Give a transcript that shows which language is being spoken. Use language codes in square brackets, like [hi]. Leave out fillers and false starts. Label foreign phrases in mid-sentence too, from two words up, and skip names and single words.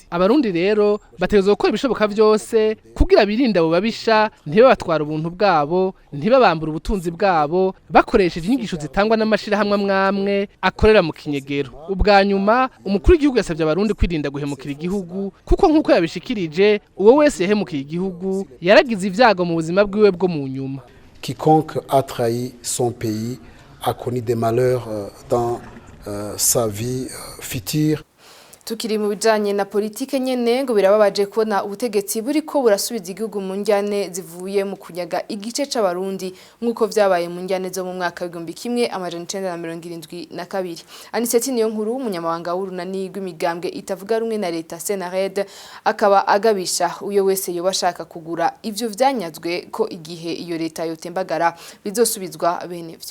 [rn] Abarundi rero bategezwe gukora ibishoboka vyose kugira birinde abo babisha, ntibabatwara ubuntu bwabo, ntibabambura ubutunzi bwabo, bakoresheje inyigisho zitangwa n'amashirahamwe amwamwe akorera mu kinyegero. Ubwa nyuma umukuru w'igihugu yasavye abarundi kwirinda guhemukira igihugu, kuko nkuko yabishikirije uwo wese yahemukiye igihugu yaragize ivyago mu buzima bwiwe bwo mu nyuma. [fr] Quiconque a trahi son pays a connu des malheurs dans sa vie future. [rn] Tukiri mu bijanye na politike nyene ngo birababaje kubona ubutegetsi buriko burasubiza igihugu mu njyane zivuye mu kunyaga igice c'abarundi nkuko vyabaye mu njyane zo mu mwaka w'igihumbi kimwe amajana 1972. Anicet Niyonkuru umunyamabanga w'urunani rw'imigambwe itavuga rumwe na leta Senared akaba agabisha uyo wese yoba ashaka kugura ivyo vyanyazwe ko igihe iyo leta yotembagara bizosubizwa bene vyo.